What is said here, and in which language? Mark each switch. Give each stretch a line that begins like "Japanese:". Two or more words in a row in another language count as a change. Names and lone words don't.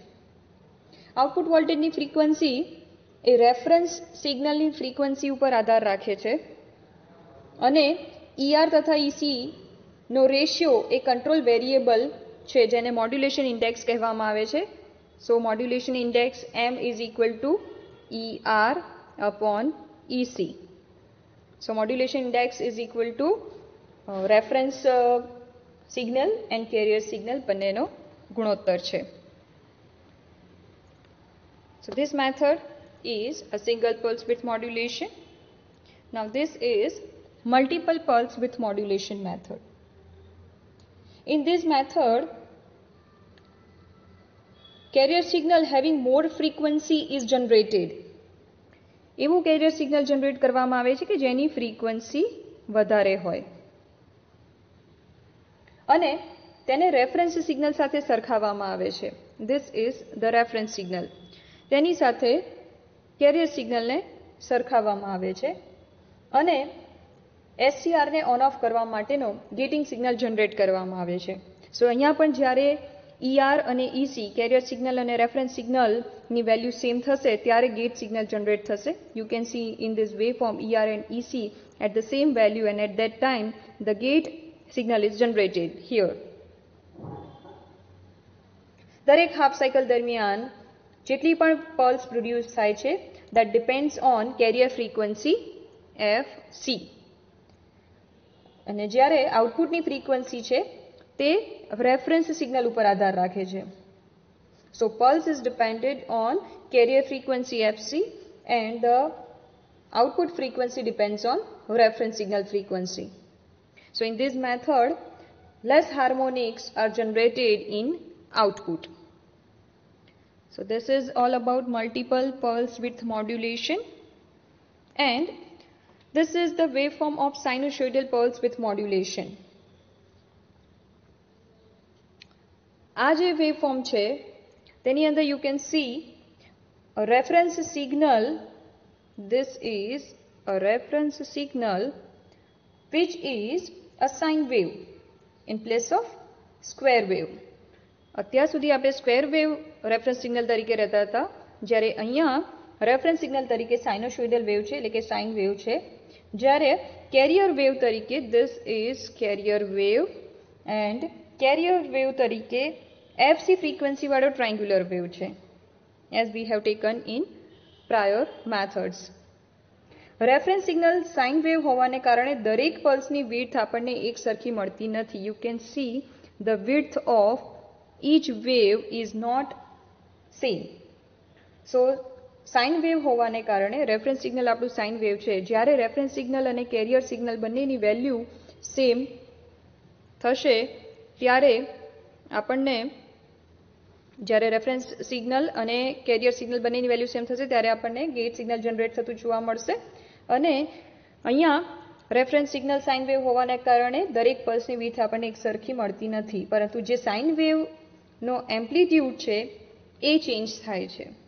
English: output voltageની frequency
Gujarati: એ
English: reference signalની frequency
Gujarati: ઉપર આધાર રાખે છે અને ER તથા EC નો રેશિયો એ
English: control variable
Gujarati: છે જેને
English: modulation index
Gujarati: કહેવામાં આવે છે.
English: So modulation index M is equal to ER upon EC. So modulation index is equal to reference signal and carrier signal
Gujarati: બંનેનો ગુણોત્તર છે.
English: So this method is a single pulse width modulation. Now this is multiple pulse width modulation method. In this method, carrier signal having more frequency is generated.
Gujarati: એવું
English: carrier signal generate
Gujarati: કરવામાં આવે છે કે જેની frequency વધારે હોય અને તેને રેફરન્સ સિગ્નલ સાથે સરખાવવામાં આવે છે.
English: This is the reference signal.
Gujarati: તેની સાથે
English: carrier signalને
Gujarati: સરખાવવામાં આવે છે અને SCR ને ઓન ઓફ કરવા માટેનો
English: gating signal generate
Gujarati: કરવામાં આવે છે. સો અહીંયા પણ જ્યારે ER અને EC
English: carrier signal
Gujarati: અને
English: reference signalની value same
Gujarati: થશે ત્યારે
English: gate signal generate
Gujarati: થશે.
English: you can see in this waveform ER and EC at the same value and at that time the gate signal is generated here.
Gujarati: દરેક
English: half cycle
Gujarati: દરમિયાન જેટલી પણ
English: pulse produce
Gujarati: થાય છે
English: that depends on carrier frequency FC.
Gujarati: અને જ્યારે આઉટપુટની ફ્રીક્વન્સી છે તે રેફરન્સ સિગ્નલ ઉપર આધાર રાખે છે.
English: So pulse is depended on carrier frequency FC and the output frequency depends on reference signal frequency. So in this method less harmonics are generated in output. So this is all about multiple pulse width modulation and this is the waveform of sinusoidal pulse width modulation.
Gujarati: આ જે waveform છે તેની અંદર
English: you can see a reference signal. This is a reference signal which is a sine wave in place of square wave.
Gujarati: અત્યાર સુધી આપણે
English: square wave reference signal
Gujarati: તરીકે રહેતા હતા જ્યારે અહીંયા
English: reference signal
Gujarati: તરીકે
English: sinusoidal wave
Gujarati: છે એટલે કે
English: sine wave
Gujarati: છે. જ્યારે કેરિયર વેવ તરીકે
English: this is carrier wave and carrier wave
Gujarati: તરીકે FC ફ્રીક્વન્સી વાળો ટ્રાયંગ્યુલર વેવ છે
English: as we have taken in prior methods. reference signal sine wave
Gujarati: હોવાને કારણે દરેક પલ્સની વિડ્થ આપણને એક સરખી મળતી નથી.
English: You can see the width of each wave is not same.
Gujarati: So
English: sine wave
Gujarati: હોવાને કારણે
English: reference signal
Gujarati: આપણું
English: sine wave
Gujarati: છે. જ્યારે
English: reference signal
Gujarati: અને
English: carrier signal
Gujarati: બંનેની
English: value same
Gujarati: થશે ત્યારે આપણને જ્યારે
English: reference signal
Gujarati: અને
English: carrier signal
Gujarati: બંનેની
English: value same
Gujarati: થશે ત્યારે આપણને
English: gate signal generate
Gujarati: થતું જોવા મળશે અને અહીંયા
English: reference signal sine wave
Gujarati: હોવાને કારણે દરેક પલ્સની વિડ્થ આપણને એક સરખી મળતી નથી પરંતુ જે
English: sine waveનો amplitude
Gujarati: છે એ ચેન્જ થાય છે.